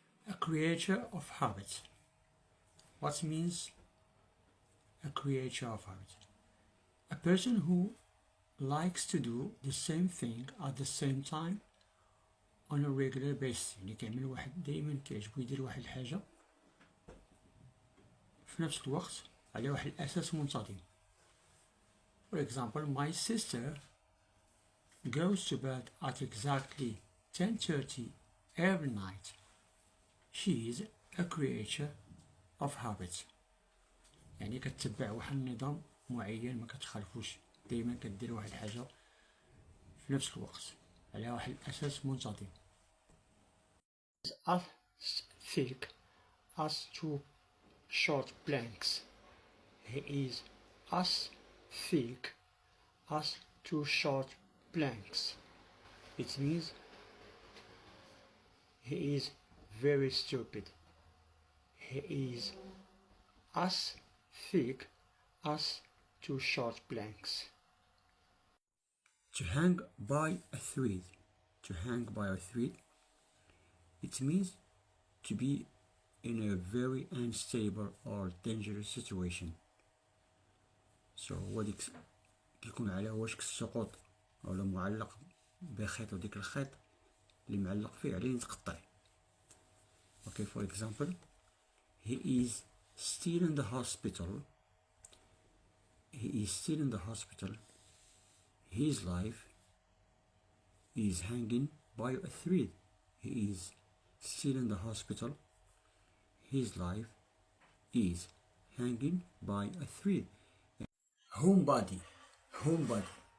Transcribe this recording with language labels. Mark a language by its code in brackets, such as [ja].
[en] A creature of habit. What means a creature of habit? A person who likes to do the same thing at the same time on a regular basis. [ar] يعني كيعمل واحد دايما كيعجبو يدير واحد الحاجة في نفس الوقت على واحد الأساس منتظم. [en] For example, my sister goes to bed at exactly 10:30 every night. She is a creature of habit. [ar] يعني كتبع واحد النظام معين ما كتخالفوش، دايما كدير واحد الحاجة في نفس الوقت على واحد الأساس منتظم. [en] As thick as two short planks. He is as thick as two short planks. It means he is very stupid. He is as thick as two short planks. To hang by a thread. To hang by a thread. It means to be in a very unstable or dangerous situation. [ar] So هو ديك كيكون على وشك السقوط ولا معلق بخيط، وديك الخيط اللي معلق فيه عليه يتقطع. [en] Okay, for example, he is still in the hospital. He is still in the hospital. His life is hanging by a thread. He is still in the hospital. His life is hanging by a thread. Homebody. Homebody.